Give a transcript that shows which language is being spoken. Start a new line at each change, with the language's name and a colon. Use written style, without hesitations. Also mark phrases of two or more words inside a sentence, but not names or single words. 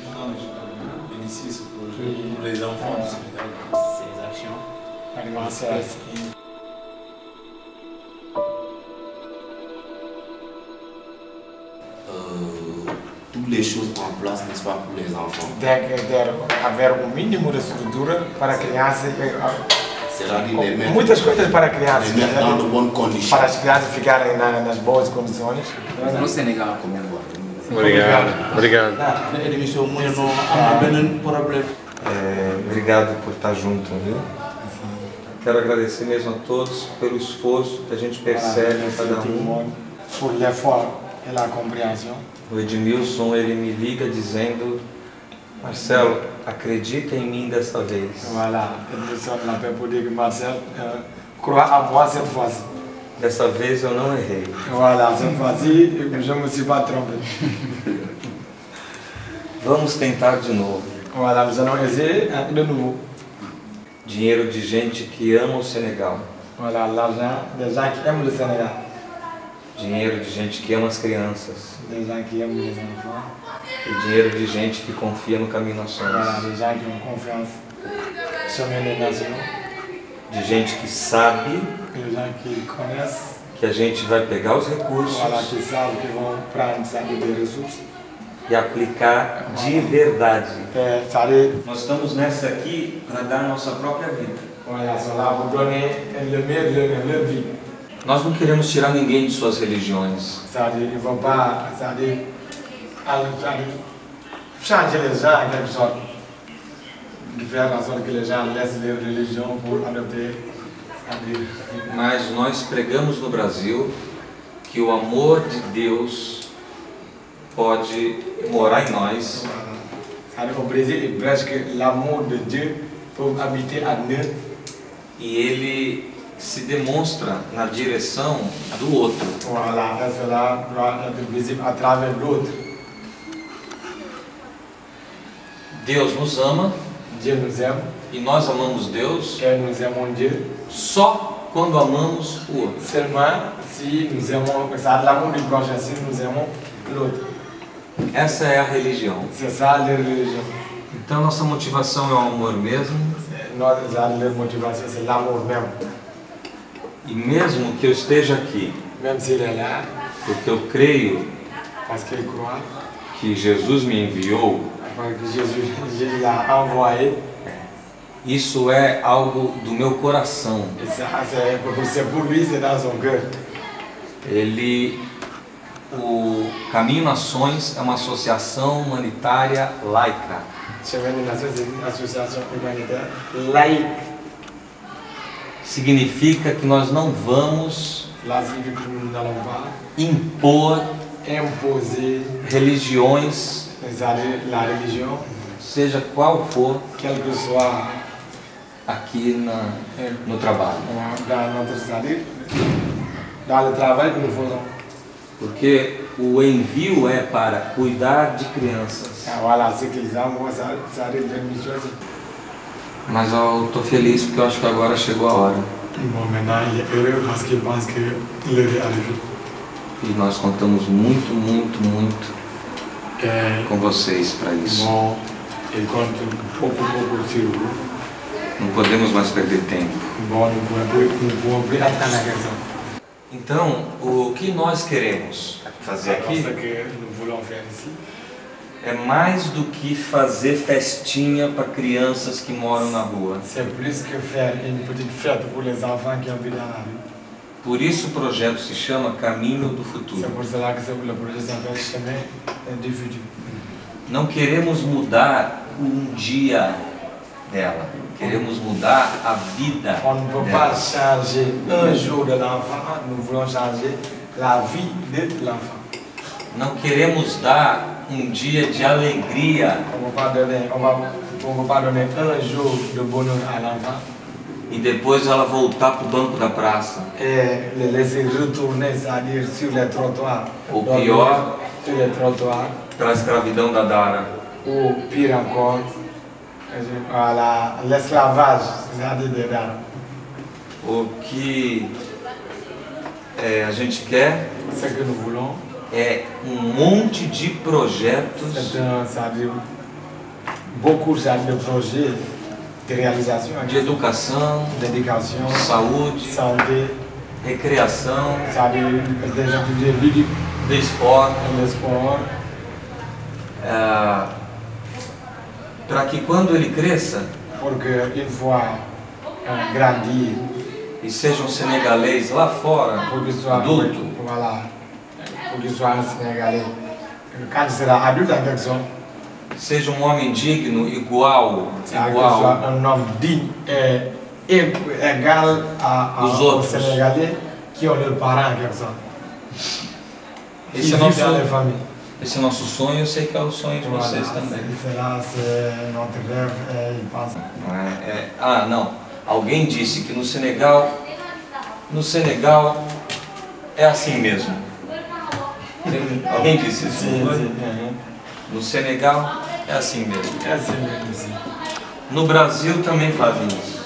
French: Initier ce projet pour les enfants du Sénégal. Ces actions. Alimentaire. Toutes les choses en place, n'est-ce pas, pour les enfants.
Portuguese: Haver um mínimo de estrutura para crianças.
French: C'est-à-dire les mettre,
Portuguese: Muitas coisas para crianças.
French: les mettre dans de bonnes conditions.
Portuguese: Para as crianças ficarem nas boas condições. No Senegal, como Obrigado. Obrigado por estar junto, viu? Quero agradecer mesmo a todos pelo esforço que a gente percebe em cada um. Por l'effort e la compreensão. O Edmilson, ele me liga dizendo: Marcelo, acredita em mim dessa vez.
French: Voilà, Edmilson l'appelle pour dire que Marcel croit à moi cette fois-ci.
Portuguese: Dessa vez eu não errei.
French: Voilà, cette fois-ci, je me suis pas trompé.
Portuguese: Vamos tentar de novo.
French: Voilà, nous allons essayer de nouveau.
Portuguese: Dinheiro de gente que ama o Senegal.
French: Voilà, l'argent des gens qui aiment le Sénégal.
Portuguese: Dinheiro de gente que ama as crianças.
French: Des gens qui aiment les enfants.
Portuguese: E dinheiro de gente que confia no Caminho Nações.
French: Voilà, des gens qui ont confiance sur les nations.
Portuguese: De gente que sabe
French: Des gens qui connaissent.
Portuguese: que a gente vai pegar os recursos
French: Voilà, qui savent qu'ils vont prendre ça des ressources.
Portuguese: e aplicar de verdade.
French: C'est-à-dire,
Portuguese: Nós estamos nessa aqui para dar a nossa própria vida.
French: voilà, sont là pour donner le meilleur de leur vie.
Portuguese: Nós não queremos tirar ninguém de suas religiões.
French: C'est-à-dire, ils ne vont pas, changer les gens en quelque sorte. De faire en sorte que les gens laissent leur religion pour adopter.
Portuguese: Mas nós pregamos no Brasil que o amor de Deus pode morar em nós.
French: C'est-à-dire, au Brésil, ils prêchent que l'amour de Dieu peut habiter en eux.
Portuguese: E ele se demonstra na direção do outro.
French: Voilà, et cela doit être visible à travers l'autre.
Portuguese: Deus nos ama
French: Dieu nous aime,
Portuguese: e nós amamos Deus
French: et nous aimons Dieu.
Portuguese: só quando amamos o outro.
French: Seulement si nous aimons, c'est l'amour du prochain, si nous aimons l'autre.
Portuguese: Essa é a religião.
French: C'est ça leur religion.
Portuguese: Então nossa motivação é o amor mesmo.
French: Leur motivation, c'est l'amour même.
Portuguese: E mesmo que eu esteja aqui,
French: Même s'il est là,
Portuguese: porque eu creio
French: parce qu'il croit,
Portuguese: que Jesus me enviou,
French: parce que Jésus l'a envoyé,
Portuguese: isso é algo do meu coração.
French: et ça, c'est pour lui, c'est dans son cœur.
Portuguese: O Caminho Nações é uma associação humanitária laica.
French: Chemin des Nations, c'est une association humanitaire laïque.
Portuguese: Significa que nós não vamos
French: Là, signifie que nous n'allons pas
Portuguese: impor
French: imposer,
Portuguese: religiões,
French: c'est-à-dire la religion,
Portuguese: seja qual for,
French: quelle que soit
Portuguese: aqui no trabalho.
French: dans notre c'est-à-dire dans le travail que nous faisons.
Portuguese: Porque o envio é para cuidar de crianças.
French: Voilà, ce qu'ils envoient, c'est-à-dire leur mission.
Portuguese: Mas eu estou feliz porque eu acho que agora chegou a hora.
French: Bon, maintenant, il est heureux parce qu'il pense que l'heure est arrivée.
Portuguese: E nós contamos muito, muito, muito
French: Et
Portuguese: com vocês para isso.
French: bon, il compte beaucoup sur vous.
Portuguese: Não podemos mais perder tempo.
French: Bon, nous ne pouvons plus attendre la question.
Portuguese: Então, o que nós queremos fazer
French: Ce
Portuguese: aqui
French: que nous voulons faire ici,
Portuguese: é mais do que fazer festinha para crianças que moram na rua.
French: c'est plus que faire une petite fête pour les enfants qui habitent dans la rue.
Portuguese: Por isso o projeto se chama Caminho do Futuro.
French: C'est pour cela que le projet s'appelle Chemin du futur.
Portuguese: Não queremos mudar um dia dela, queremos mudar a vida
French: On ne peut
Portuguese: dela.
French: pas changer un jour de l'enfant, nous voulons changer la vie de l'enfant.
Portuguese: Não queremos dar um dia de alegria
French: On ne peut pas donner un jour de bonheur à l'enfant
Portuguese: e depois ela voltar para o banco da praça.
French: et le laisser retourner, c'est-à-dire sur les trottoirs.
Portuguese: Ou dormir pior,
French: sur les trottoirs,
Portuguese: para a escravidão da Dara.
French: ou pire encore, voilà, l'esclavage, c'est-à-dire des dames.
Portuguese: O que a gente quer
French: Ce que nous voulons,
Portuguese: é monte de projetos
French: c'est-à-dire beaucoup de projets de réalisation,
Portuguese: de educação,
French: d'éducation,
Portuguese: saúde,
French: santé,
Portuguese: recreação,
French: c'est-à-dire des activités ludiques,
Portuguese: de esporte,
French: le sport,
Portuguese: para que quando ele cresça
French: pour qu'une fois grandir,
Portuguese: e seja um senegalês lá fora,
French: pour qu'il soit,
Portuguese: adulto,
French: voilà, pour qu'il soit un Sénégalais, quand il sera adulte en quelque sorte,
Portuguese: seja um homem digno, igual,
French: qu'il soit un homme digne et égal Aux aux autres. Sénégalais qui ont leurs parents en quelque sorte.
Portuguese: Esse
French: Qui
Portuguese: é,
French: vivent dans les
Portuguese: nosso,
French: familles.
Portuguese: esse é nosso sonho, eu sei que é o sonho de
French: Voilà,
Portuguese: vocês também.
French: c'est notre rêve et il pense.
Portuguese: Não. Alguém disse que no Senegal é assim mesmo. Alguém disse isso? No Senegal é assim mesmo. É assim mesmo, sim. No Brasil também fazem isso.